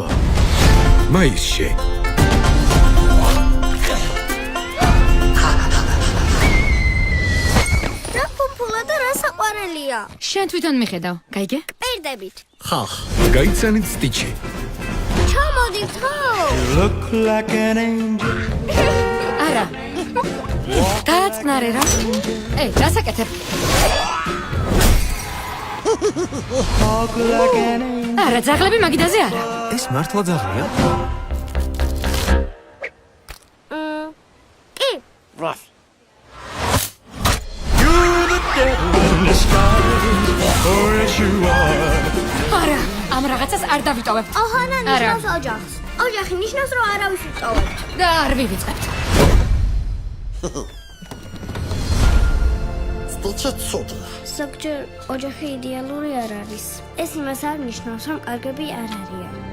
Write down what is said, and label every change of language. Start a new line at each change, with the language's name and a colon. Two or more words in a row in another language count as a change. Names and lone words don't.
Georgian: მაისში. რა ფუფულა და რა საყვარელია. შენ თვითონ მიხედავ, გაიგე? პირდებით. ხახ, გაიცანით სტიჩი. ჩამოდით ხო?
English: Look like an angel.
Georgian: არა. დააწყნარე რა. დასაკეთებ.
English: Talk like an angel.
Georgian: არა, ძაღლები მაგიდაზე არა. ეს მართლა ძაღლია? კი.
English: You're the devil in disguise. Or as you are.
Georgian: არა, ამ რაღაცას არ დავიტოვებ. ოჰანა არა. ნიშნავს ოჯახს. ოჯახი ნიშნავს, რომ არავის ვიტოვებთ. და არ ვივიწყებთ. ზოგჯერ ოჯახი იდეალური არ არის. ეს იმას არ ნიშნავს, რომ კარგები არ არიან.